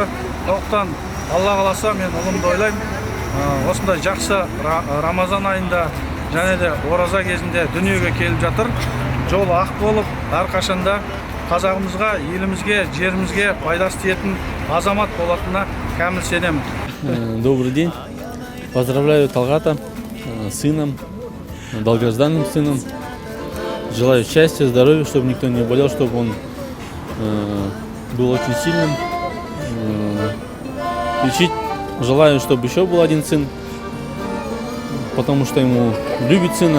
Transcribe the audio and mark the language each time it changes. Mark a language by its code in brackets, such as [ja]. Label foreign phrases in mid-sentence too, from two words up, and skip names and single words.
[kk] Соқтан Алла қаласа мен ұлымды ойлаймын. Осындай жақсы Рамазан айында және де ораза кезінде дүниеге келіп жатыр. Жол ақ болып, әрқашанда қазағымызға, елімізге, жерімізге пайдасы тиетін азамат болатынына кәміл сенемін. [ru] Добрый день. Поздравляю Талгата с сыном, долгожданным сыном. Желаю счастья, здоровья, чтобы никто не болел, чтобы он был очень сильным. Желаю, чтобы еще был один сын, потому что ему любит сына.